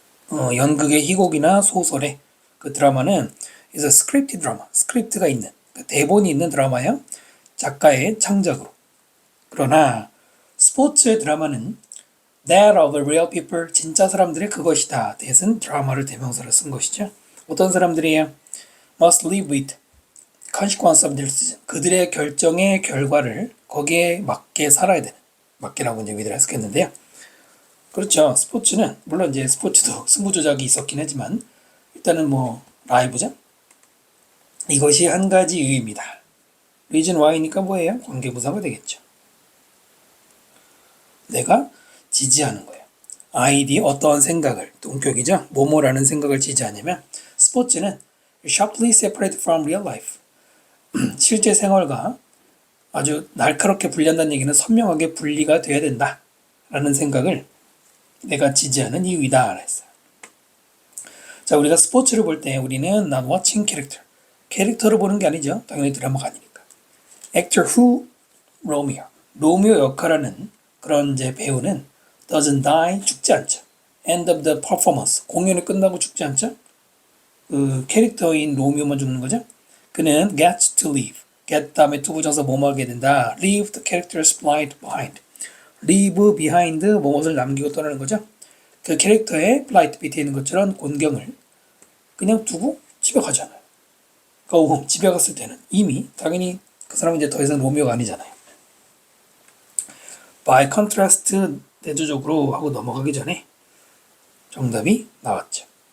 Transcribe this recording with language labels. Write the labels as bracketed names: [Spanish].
[Korean] 연극의 희곡이나 소설의 그 드라마는 [English] is a scripted drama. [Korean] 스크립트가 있는, 대본이 있는 드라마예요. 작가의 창작으로. 그러나 스포츠의 드라마는 [English] that of the real people, [Korean] 진짜 사람들의 그것이다. that은 드라마를 대명사로 쓴 것이죠. 어떤 사람들이에요? [English] must live with consequence of their decision. [Korean] 그들의 결정의 결과를 거기에 맞게 살아야 되는. 맞게라고 이제 위드를 해석했는데요. 그렇죠. 스포츠는 물론 이제 스포츠도 승부 조작이 있었긴 하지만 일단은 뭐 라이브죠. 이것이 한 가지 이유입니다. reason why니까 뭐예요? 관계부사가 되겠죠. 내가 지지하는 거예요. 아이디 어떠한 생각을, 동격이죠. 뭐뭐라는 생각을 지지하냐면 스포츠는 [English] sharply separated from real life. [Korean] 실제 생활과 아주 날카롭게 분리한다는 얘기는 선명하게 분리가 돼야 된다. 라는 생각을 내가 지지하는 이유이다. 했어요. 자, 우리가 스포츠를 볼 때 우리는 [English] not watching character. [Korean] 캐릭터를 보는 게 아니죠. 당연히 드라마가 아니니까. [English] actor who Romeo. [Korean] 로미오 역할하는 그런 이제 배우는 [English] doesn't die. [Korean] 죽지 않죠. [English] end of the performance. [Korean] 공연이 끝나고 죽지 않죠. 그 캐릭터인 로미오만 죽는 거죠. 그는 [English] gets to live. [Korean] get 다음에 투부정사 뭐뭐 하게 된다. [English] leave the character's plight behind. [Korean] leave behind 뭐뭇을 남기고 떠나는 거죠. 그 캐릭터의 plight 밑에 있는 것처럼 곤경을 그냥 두고 집에 가잖아요. 그러니까 집에 갔을 때는 이미 당연히 그 사람은 이제 더 이상 로미오가 아니잖아요. by contrast 대조적으로 하고 넘어가기 전에 정답이 나왔죠.